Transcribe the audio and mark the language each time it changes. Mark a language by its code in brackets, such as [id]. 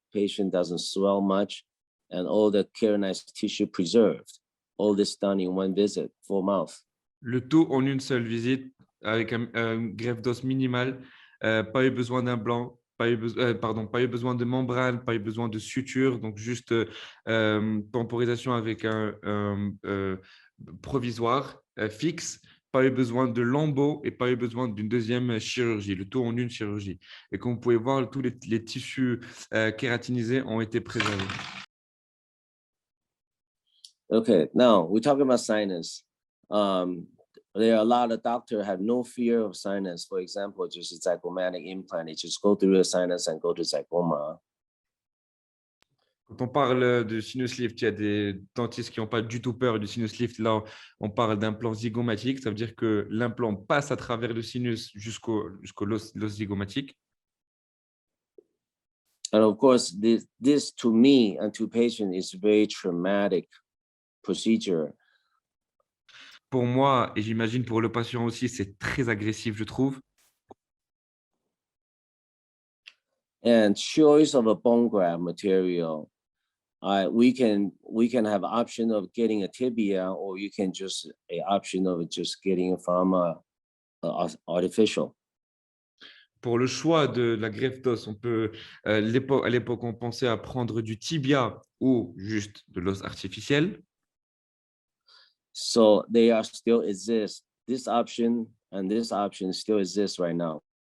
[en] Patient doesn't swell much, and all the keratinized tissue preserved. All this done in 1 visit, full mouth. [fr] Le tout en une seule visite avec un greffe d'os minimal, pas eu besoin d'un blanc, pas eu besoin de membrane, pas eu besoin de suture, donc juste temporisation avec un provisoire fixe, pas eu besoin de lambeaux et pas eu besoin d'une deuxième chirurgie, le tout en une chirurgie. Et comme vous pouvez voir, tous les tissus kératinisés ont été préservés. [en] Okay, now we're talking about sinus. There are a lot of doctors have no fear of sinus. For example, just a zygomatic implant, they just go through the sinus and go to zygoma. [fr] Quand on parle de sinus lift, il y a des dentistes qui n'ont pas du tout peur du sinus lift. Là, on parle d'implant zygomatique. Ça veut dire que l'implant passe à travers le sinus jusqu'au l'os zygomatique. [en] And of course, this to me and to patient is very traumatic procedure. [fr] Pour moi, et j'imagine pour le patient aussi, c'est très agressif, je trouve. [en] And choice of a bone graft material, we can have option of getting a tibia, or you can just a option of just getting from artificial. [fr] Pour le choix de la greffe d'os, on peut à l'époque on pensait à prendre du tibia ou juste de l'os artificiel. [en] So they are still exist. This option and this option still exists right now.